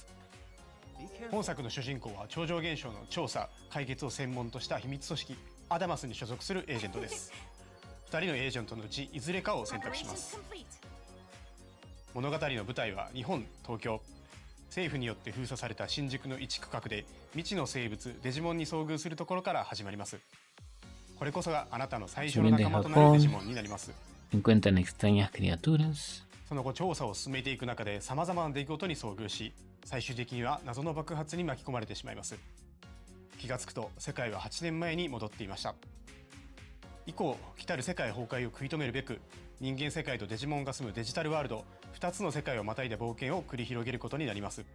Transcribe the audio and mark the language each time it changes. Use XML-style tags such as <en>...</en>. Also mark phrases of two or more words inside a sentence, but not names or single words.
<ja>本作の主人公は超常現象の調査・解決を専門とした秘密組織アダマスに所属するエージェントです。2人のエージェントのうちいずれかを選択します。物語の舞台は日本、東京。政府によって封鎖された新宿の一区画で未知の生物デジモンに遭遇するところから始まります。これこそがあなたの最初の仲間となるデジモンになります。</ja> <es>Encuentran extrañas criaturas.</es> <ja>その後調査を進めていく中で様々な出来事に遭遇し、最終的には謎の爆発に巻き込まれてしまいます。気がつくと世界は8年前に戻っていました。以降来たる世界崩壊を食い止めるべく人間世界とデジモンが住むデジタルワールド2つの世界をまたいだ冒険を繰り広げることになります。</ja>